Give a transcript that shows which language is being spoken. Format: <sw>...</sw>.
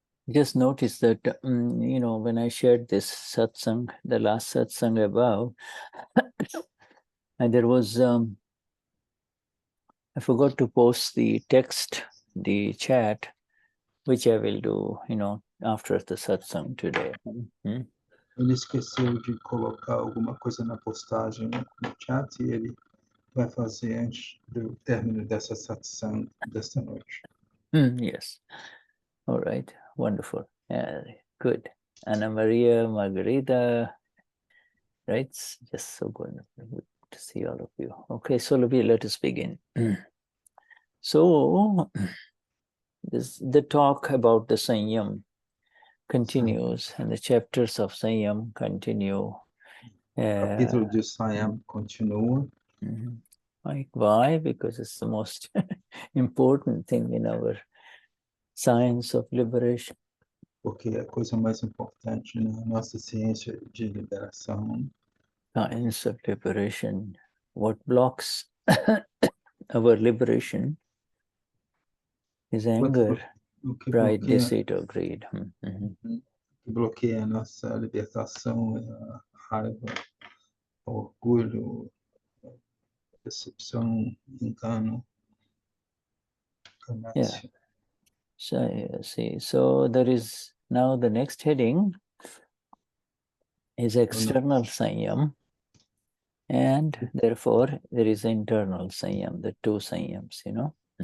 <en>Just notice that, when I shared this satsang, the last satsang above, and there was, I forgot to post the text, the chat, which I will do, after the satsang today.</en> <pt>Ele esqueceu de colocar alguma coisa na postagem no chat e ele vai fazer antes do término dessa satsang desta noite.</pt> <en>Yes. All right. Wonderful. Good. Anna Maria, Margarita, right? It's just so good to see all of you. Okay, so let us begin. So the talk about the Saiyam continues, and the chapters of Saiyam continue.</en> <pt>Capítulo de Saiyam continua.</pt> <en>Like, why? Because it's the most important thing in our science of liberation.</en> <pt>Porque é a coisa mais importante na nossa ciência de liberação.</pt> <en>Science of liberation. What blocks our liberation is anger, pride, deceit, or greed.</en> <pt>O que bloqueia a nossa libertação é a raiva, o orgulho, a decepção, engano,</pt> <en>Yeah.</en> <pt>ganância.</pt> <en>So see, so there is now the next heading is external Saiyam, and therefore there is internal Saiyam, the two Saiyams, you know.</en>